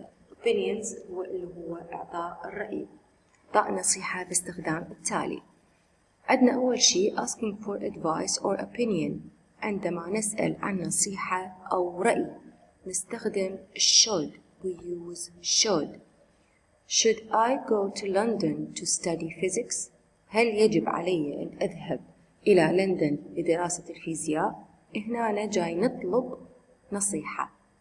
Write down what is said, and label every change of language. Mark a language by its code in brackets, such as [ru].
[ar] Opinions هو إعطاء الرأي. إعطاء نصيحة باستخدام التالي. عندنا أول شيء [en] asking for advice or opinion. [ar] عندما نسأل عن نصيحة أو رأي نستخدم should. [en] We use should. Should I go to London to study physics? [ar] هل يجب علي أن أذهب إلى لندن لدراسة الفيزياء؟ هنا جاي نطلب نصيحة.